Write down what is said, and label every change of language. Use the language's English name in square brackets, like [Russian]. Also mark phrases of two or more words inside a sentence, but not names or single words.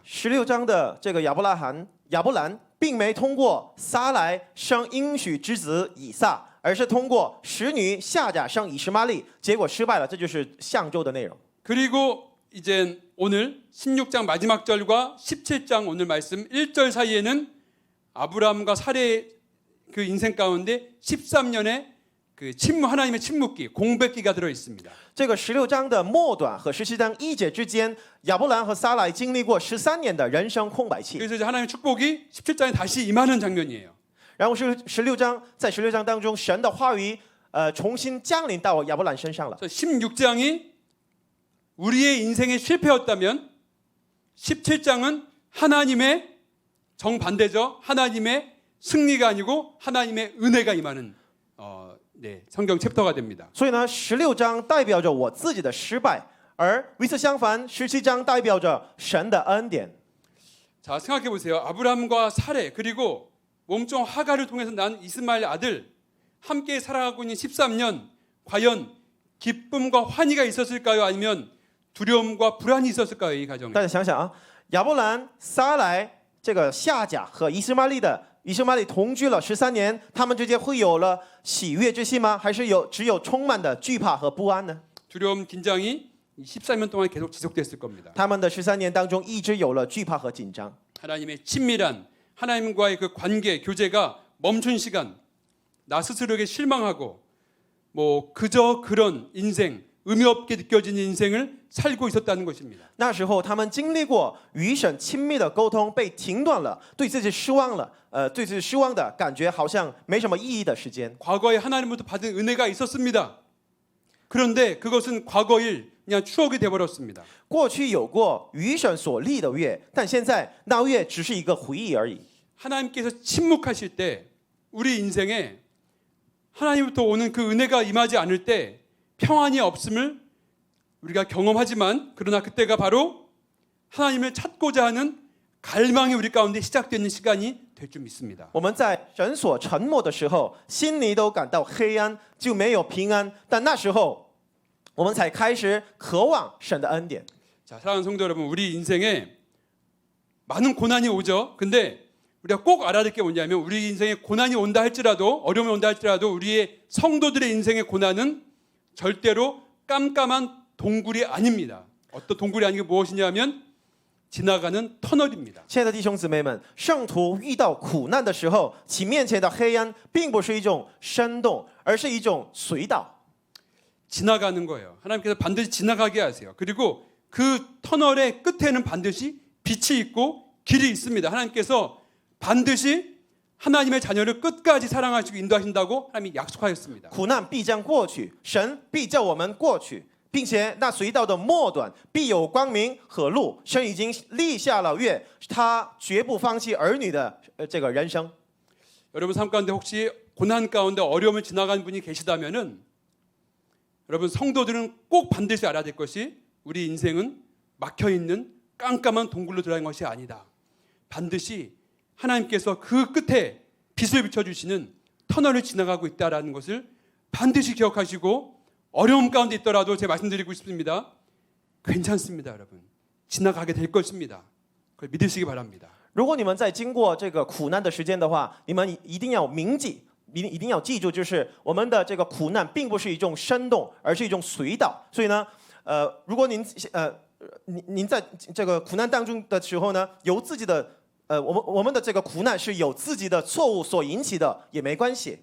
[Chinese] 16 章的这个亚伯兰并没通过撒来生应许之子以撒，而是通过使女夏甲生以实玛利，结果失败了。这就是上周的内容。 [Korean] 그리고 이제 오늘 16장 마지막 절과 17장 오늘 말씀 1절 사이에는 아브라함과 사례의 그 인생 가운데 13년의 그 하나님의 침묵기, 공백기가 들어 있습니다. [Chinese] 这个16章的末短和17章1节之间，亚伯兰和撒来经历过13年的人生空白期。 [Korean] 그래서 이제 하나님의 축복이 17장에 다시 임하는 장면이에요. [Chinese] 然后是16章，在16章当中，神的话语重新降临到亚伯兰身上了。 [Korean] 16장이 우리의 인생의 실패였다면 17장은 하나님의 정반대죠. 하나님의 승리가 아니고 하나님의 은혜가 임하는 성경 챕터가 됩니다. [Chinese] 所以呢，16章代表着我自己的失败，而与此相反，17章代表着神的恩典。 [Korean] 자, 생각해 보세요. 아브라함과 사레 그리고 몸종 하갈을 통해서 난 이스마엘 아들 함께 살아가고 있는 13년 과연 기쁨과 환희가 있었을까요? 아니면 두려움과 불안이 있었을까요? 이 가정에. [Chinese] 大家想想啊，亚伯兰、撒来这个夏甲和以实玛利同居了13年，他们之间会有了喜悦之心吗？还是只有充满的惧怕和不安呢？ [Korean] 두려움, 긴장이 14년 동안 계속 지속됐을 겁니다. [Chinese] 他们的13年当中一直有了惧怕和紧张。 [Korean] 하나님의 친밀한 하나님과의 그 관계, 교제가 멈춘 시간, 나 스스로에게 실망하고 뭐 그저 그런 인생, 의미 없게 느껴지는 인생을 살고 있었다는 것입니다. [Chinese] 那时候他们经历过与神亲密的沟通被停断了，对自己失望了，对自己失望的感觉好像没什么意义的时间。 [Korean] 과거에 하나님으로부터 받은 은혜가 있었습니다. 그런데 그것은 과거일 그냥 추억이 되어버렸습니다. [Chinese] 过去有过与神所立的约，但现在那约只是一个回忆而已。 [Korean] 하나님께서 침묵하실 때 우리 인생에 하나님부터 오는 그 은혜가 임하지 않을 때 평안이 없음을 우리가 경험하지만 그러나 그때가 바로 하나님을 찾고자 하는 갈망이 우리 가운데 시작되는 시간이 될 줄 믿습니다. [Chinese] 我们在神所沉默的时候，心里都感到黑暗，就没有平安。但那时候，我们才开始渴望神的恩典。 [Korean] 자, 사랑하는 성도 여러분, 우리 인생에 많은 고난이 오죠. 근데 우리가 꼭 알아야 될 게 뭐냐면 우리 인생에 고난이 온다 할지라도 어려움이 온다 할지라도 우리의 성도들의 인생의 고난은 절대로 깜깜한 동굴이 아닙니다. 어떤 동굴이 아닌 게 무엇이냐면 지나가는 터널입니다. [Chinese] 亲爱的弟兄姊妹们，圣徒遇到苦难的时候，其面前的黑暗并不是一种深洞，而是一种隧道。 [Korean] 지나가는 거예요. 하나님께서 반드시 지나가게 하세요. 그리고 그 터널의 끝에는 반드시 빛이 있고 길이 있습니다. 하나님께서 반드시 하나님의 자녀를 끝까지 사랑하시고 인도하신다고 하나님이 약속하셨습니다. [Chinese] 苦难必将过去，神必叫我们过去，并且那隧道的末端必有光明和路。神已经立下了约，他绝不放弃儿女的这个人生。 [Korean] 여러분 삶 가운데 혹시 고난 가운데 어려움을 지나간 분이 계시다면은 여러분 성도들은 꼭 반드시 알아야 될 것이 우리 인생은 막혀 있는 깜깜한 동굴로 들어간 것이 아니다. 반드시 하나님께서 그 끝에 빛을 비춰주시는 터널을 지나가고 있다라는 것을 반드시 기억하시고 어려움 가운데 있더라도 제가 말씀드리고 싶습니다. 괜찮습니다, 여러분. 지나가게 될 것입니다. 그걸 믿으시기 바랍니다. [Chinese] 如果你们在经过这个苦难的时间的话，你们一定要铭记，一定要记住，就是我们的这个苦难并不是一种深洞，而是一种隧道。所以呢，如果您在这个苦难当中的时候呢，有自己的我们的这个苦难是有自己的错误所引起的，也没关系。